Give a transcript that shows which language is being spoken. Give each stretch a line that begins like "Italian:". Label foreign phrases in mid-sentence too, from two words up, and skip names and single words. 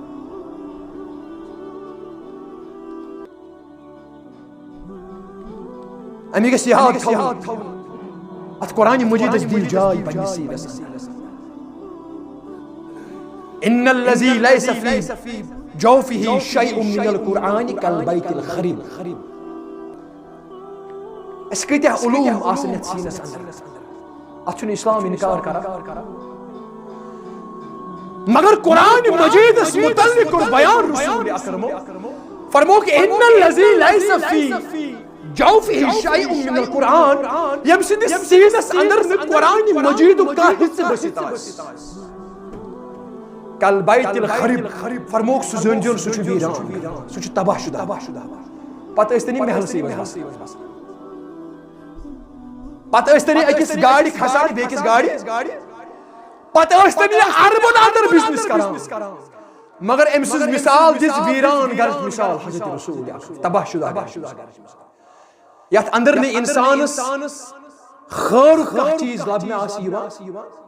Kashmiri: امی گژھِ یاد تھاوُن اتھ قرآن مجیدس دِیِو جاے پننِس سیٖنس
Arabic: ان الذی لیس فی جوفہ شیء من القرآن کالبیت الخریب
Kashmiri: اَسہِ کۭتیاہ علوٗم آسن یتھ سیٖنس اندر اتھ چھُنہٕ اسلام انکار کران مگر قرآن مجیدس متعلق کوٚر بیان رسول اکرمو فرموک
Arabic: ان الذی لیس فی جوفہ شیء من القرآن
Kashmiri: ییٚمہِ سٕنٛدِس سیٖنس اندر نہٕ قرآن مجیدُک کانٛہہ حصہٕ بٔسِتھ آسہِ
Arabic: کالبیت الخریب
Kashmiri: فرموک سُہ زٲنۍزیون سُہ چھُ ویران سُہ چھُ تباہ شدہ پتہٕ ٲسۍ تن یہِ محلسٕے منٛز پتہٕ ٲسۍ تن یہِ أکِس گاڑِ کھسان بیٚکِس گاڑِ پتہٕ ٲسۍ تن یہِ اربن اندر بِزنِس کران مگر أمۍ سٕنٛز مثال دِژ ویران گرٕچ مثال حضرت رسول تباہ شدہ یتھ اندر نہٕ انسانس خٲرُک کانٛہہ چیٖز لبنہٕ آسہِ یِوان